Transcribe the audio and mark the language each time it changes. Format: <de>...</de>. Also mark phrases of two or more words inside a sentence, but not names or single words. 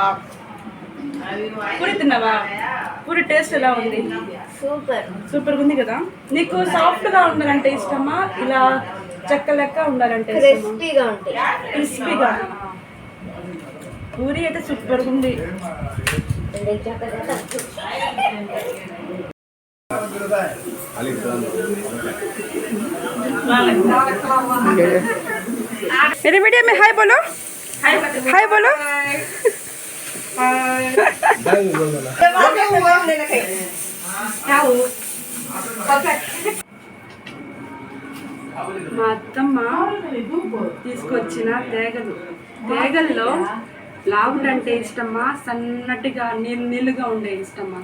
<te>పూరి తిన్నావా? పూరి టేస్ట్ ఎలా ఉంది? సూపర్గా ఉంది కదా. నీకు సాఫ్ట్గా ఉండాలంటే ఇష్టమా, ఇలా చెక్క లెక్క ఉండాలంటే క్రిస్పీగా? పూరి అయితే సూపర్గా ఉంది.</te> <hi>मेरे वीडियो में हाय बोलो, हाय बोलो.</hi> <te>మా అత్తమ్మ తీసుకొచ్చిన తేగల్లో లావుడు అంటే ఇష్టమా, సన్నటిగా నీళ్ళుగా ఉండే ఇష్టమా?</te>